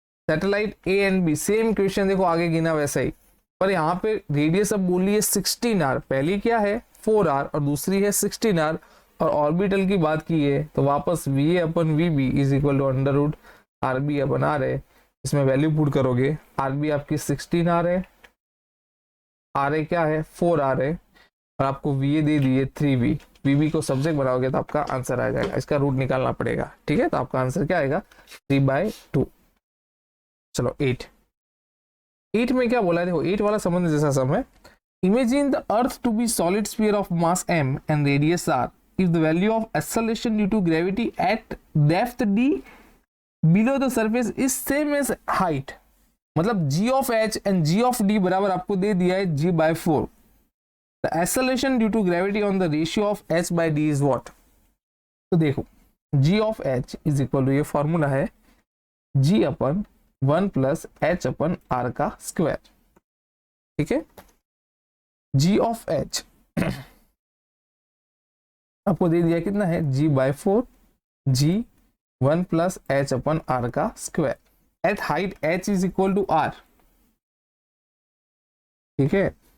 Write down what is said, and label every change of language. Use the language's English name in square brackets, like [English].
[Hindi] Satellite A and B, same question देखो आगे गिना वैसा ही, पर यहाँ पे रेडियस अब बोली है 16R, पहली क्या है 4R और दूसरी है 16R, और ऑर्बिटल की बात की है तो वापस VA/VB is equal to √RB/R है, इसमें वैल्यू पुट करोगे, RB आपकी 16R है, RA क्या है 4R है, और आपको VA दे दिए 3B, VB को सब्जेक्ट बनाओगे तो आपका आंसर आ जाएगा, इसका रूट निकालना पड़ेगा, ठीक है, तो आपका आंसर क्या आएगा 3/2। चलो 8 में क्या बोला है, देखो 8 वाला समझने जैसा सम है, [English] imagine the earth to be solid sphere of mass m and radius r if the value of acceleration due to gravity at depth d below the surface is same as height, [Hindi] मतलब g of h and g of d बराबर आपको दे दिया है g/4, [English] the acceleration due to gravity on the ratio of h by d is what। [Hindi] तो देखो g of h is equal to, ये formula है g/1 + h/r का square, ठीक है, g of h आपको दे दिया कितना है g/4 g1 + h/r का square eight height h is equal to r, ठीक है,